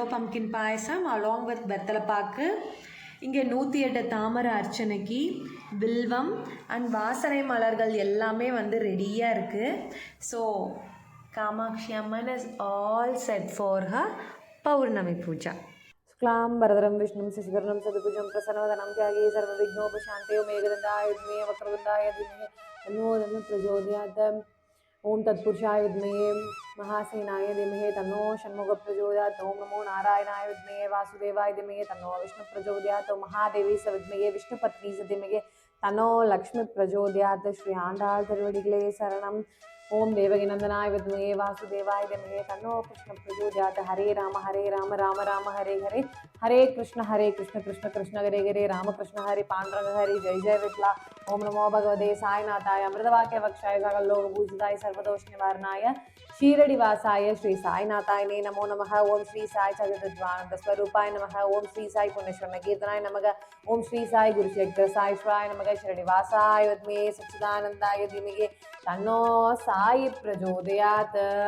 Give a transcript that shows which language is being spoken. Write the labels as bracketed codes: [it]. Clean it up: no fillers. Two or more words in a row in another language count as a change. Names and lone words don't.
[ta] பம்கின் பாயசம் [en] along with [ta] வெத்தலைப்பாக்கு, இங்கே 108 தாமரை அர்ச்சனைக்கு வில்வம் அண்ட் வாசனை மலர்கள் எல்லாமே வந்து ரெடியாக இருக்குது. [en] So Kamakshi Amman is all set for her [ta] பௌர்ணமி பூஜா. [sa] शुक्लाम्बरधरं विष्णुं शशिवर्णं चतुर्भुजं प्रसन्नवदनं ध्याये सर्वविघ्नोपशान्तये मेघदण्डाय विद्महे वक्रतुण्डाय धीमहि तन्नो दन्तिः प्रचोदयात्. ओम तत्पुरुषाय विद्महे महासेनाय धीमहि तन्नो षण्मुखः प्रचोदयात्. ओम नमो नारायणाय विद्महे वासुदेवाय धीमहि तन्नो विष्णुः प्रचोदयात्. ओम महादेवी स विद्महे विष्णुपत्नी स धीमहि तन्नो लक्ष्मी प्रचोदयात्. [ta] ஸ்ரீ ஆண்டாள் திருவடிகளே சரணம். [sa] ओम देवकीनंदनाय विद्महे वासुदेवाय धीमहि तन्नो कृष्ण प्रचोदयात्. हरे राम राम राम हरे हरे, हरे कृष्ण कृष्ण कृष्ण हरे हरे, राम कृष्ण हरे पांडुरंग हरे, जय जय विठला. ओम नमो भगवते साईनाथाय अमृतवाक्य वक्षाय सकललोकभूषिताय सर्वदोष निवारणाय शीरडिवासाय श्री साईनाथाय नमो नमः. ओम श्री साई चतुर्द्वानंद स्वरूपाय नमः. ओम श्री साई पुण्यश्रवण कीर्तनाय नमः. ओम श्री साई गुरुशेखर नमः. शीरडिवासाय विद्महे सच्चिदानंदाय धीमहि तन्नो साई प्रचोदयात्.